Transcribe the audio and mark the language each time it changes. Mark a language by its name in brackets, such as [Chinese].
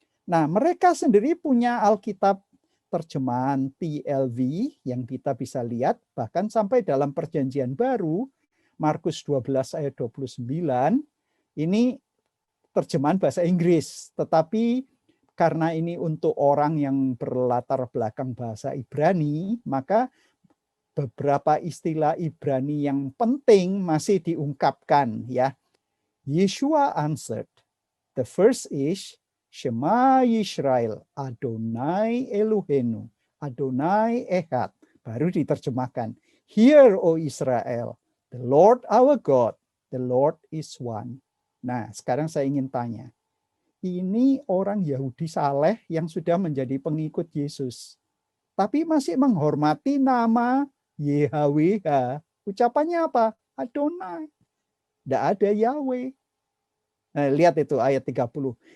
[Indonesian] Nah, mereka sendiri punya Alkitab terjemahan TLV yang kita bisa lihat, bahkan sampai dalam Perjanjian Baru, Markus 12 ayat 29, ini terjemahan bahasa Inggris, tetapi karena ini untuk orang yang berlatar belakang bahasa Ibrani, maka beberapa istilah Ibrani yang penting masih diungkapkan ya. [English] Yeshua answered, the first is [Hebrew] Shema Yisrael, Adonai Elohenu, Adonai Echad. [Indonesian] Baru diterjemahkan. [English] Hear, O Israel, the Lord our God, the Lord is one. [Indonesian] Nah, sekarang saya ingin tanya. Ini orang Yahudi saleh yang sudah menjadi pengikut Yesus. Tapi masih menghormati nama YHWH. Ucapannya apa? Adonai. Tidak ada Yahweh. Nah, lihat itu ayat 30.